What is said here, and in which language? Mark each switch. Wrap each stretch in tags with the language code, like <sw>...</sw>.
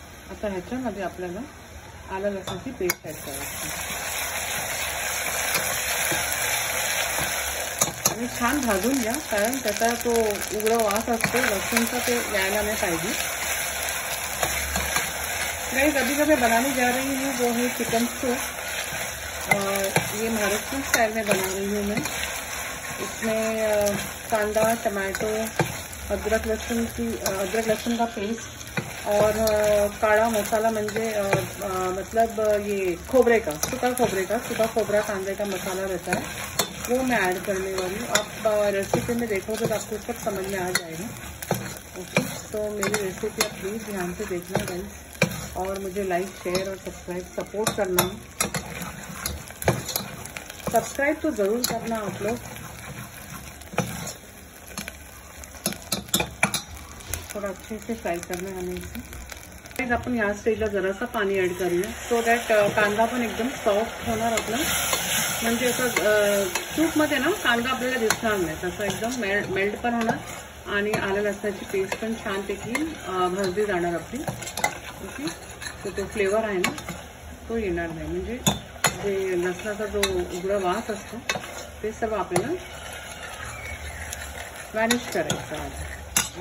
<mr>आता ह्याच्यामध्ये आपल्याला आलं लसणाची पेस्ट ॲड करायची आणि छान भाजून घ्या, कारण त्याचा तो उग्र वास असतो लसूणचा, ते यायला नहीं पाहिजे.</mr> <hi>गाइस अभी जब मैं बनाने जा रही हूँ वो है चिकन सूप. ये महाराष्ट्र स्टाइल में बना रही हूँ मैं. इसमें कांदा, टमाटो, अदरक लहसुन का पेस्ट और काला मसाला म्हणजे मतलब ये खोबरे का, सूखा खोबरा कांदे का मसाला रहता है, वो मैं ऐड करने वाली हूँ. आप रेसिपी में देखोगे तो आपको सब समझ में आ जाएगा. ओके, तो मेरी रेसिपी आप प्लीज़ ध्यान से देखना गाइस, और मुझे लाइक, शेयर और सब्सक्राइब सपोर्ट करना. सब्सक्राइब तो ज़रूर करना आप लोग. थोड़ा अच्छे से फ्राई करना है हमें इसे.</hi> <mr>आपण ह्या स्टेजला जरासा पाणी ॲड करूया, सो दॅट कांदा पण एकदम सॉफ्ट होणार आपला. म्हणजे असं सूपमध्ये ना कांदा आपल्याला दिसणार नाही, तसं एकदम मेल्ट पण होणार आणि आलं लसणाची पेस्ट पण छानपैकी भाजली जाणार आपली. ओके, तर तो फ्लेवर आहे ना तो येणार नाही, म्हणजे जे लसणाचा जो उग्र वास असतो ते सर्व आपल्याला वॅनिश करायचं आहे.</mr>